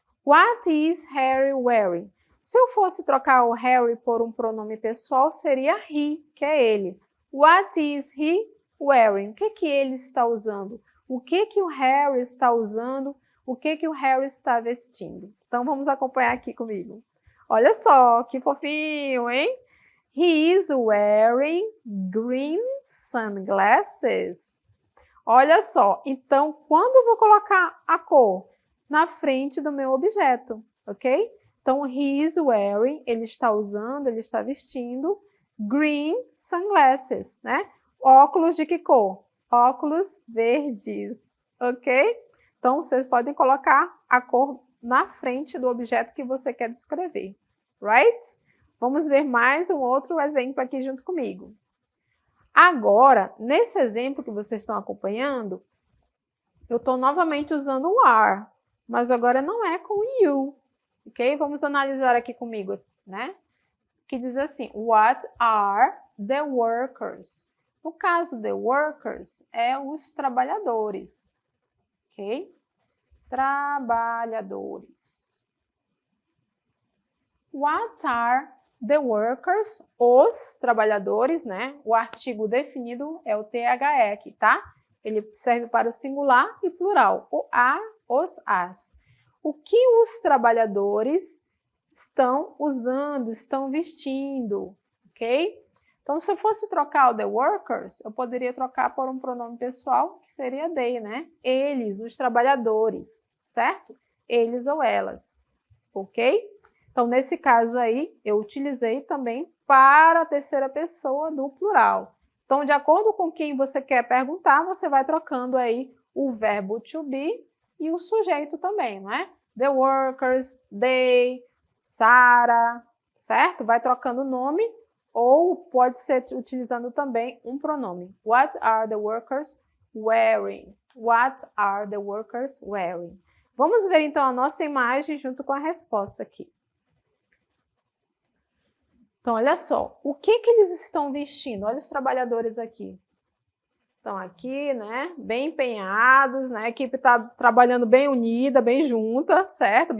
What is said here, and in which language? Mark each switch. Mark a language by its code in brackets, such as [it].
[en] What is Harry wearing? [pt] Se eu fosse trocar o Harry por um pronome pessoal, seria he, que é ele. [en] What is he wearing? [pt] O que ele está usando? O que o Harry está usando? O que o Harry está vestindo? Então, vamos acompanhar aqui comigo. Olha só, que fofinho, hein? [en] He is wearing green sunglasses. [pt] Olha só, então, quando eu vou colocar a cor? Na frente do meu objeto, ok? Então, [en] he is wearing, [pt] ele está usando, ele está vestindo [en] green sunglasses, [pt] né? Óculos de que cor? Óculos verdes, ok? Então, vocês podem colocar a cor na frente do objeto que você quer descrever, right? Vamos ver mais um outro exemplo aqui junto comigo. Agora, nesse exemplo que vocês estão acompanhando, eu estou novamente usando o are, mas agora não é com you, ok? Vamos analisar aqui comigo, né? Que diz assim, [en] what are the workers? [pt] No caso de workers, é os trabalhadores, ok? Trabalhadores. [en] What are the workers? [pt] Os trabalhadores, né? O artigo definido é o THE aqui, tá? Ele serve para o singular e plural. O a, os, as. O que os trabalhadores estão usando, estão vestindo, ok? Então, se eu fosse trocar o the workers, eu poderia trocar por um pronome pessoal, que seria they, né? Eles, os trabalhadores, certo? Eles ou elas, ok? Então, nesse caso aí, eu utilizei também para a terceira pessoa do plural. Então, de acordo com quem você quer perguntar, você vai trocando aí o verbo to be e o sujeito também, não é? [en] The workers, they, Sarah, certo? [pt] Vai trocando o nome ou pode ser utilizando também um pronome. [en] What are the workers wearing? What are the workers wearing? [pt] Vamos ver então a nossa imagem junto com a resposta aqui. Então, olha só, o que eles estão vestindo? Olha os trabalhadores aqui. Estão aqui, né, bem empenhados, né, a equipe está trabalhando bem unida, bem junta, certo?